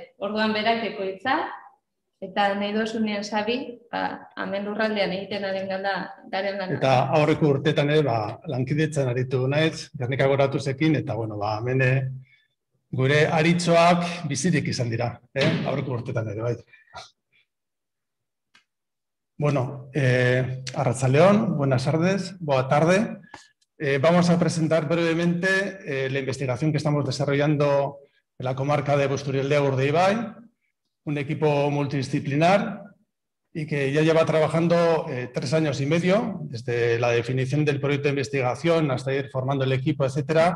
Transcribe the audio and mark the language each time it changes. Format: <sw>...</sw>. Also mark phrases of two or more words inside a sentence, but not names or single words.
<eu>Orduan berak ekoitza, eta nahi dozunean Xabi, hemen lurraldean egiten garen gana. Eta aurreko urtetan lankidetzen aritu naiz, Gernika Goratuzekin, eta hemen gure aritzoak bizirik izan dira, aurreko urtetan ere, bai. Bueno, arratsaldeon,</eu> <es>buenas tardes,</es> <pt>boa tarde.</pt> <es>Vamos a presentar brevemente la investigación que estamos desarrollando en la comarca de Busturialdea-Urdaibai, un equipo multidisciplinar y que ya lleva trabajando 3 años y medio, desde la definición del proyecto de investigación hasta ir formando el equipo, etcétera.</es>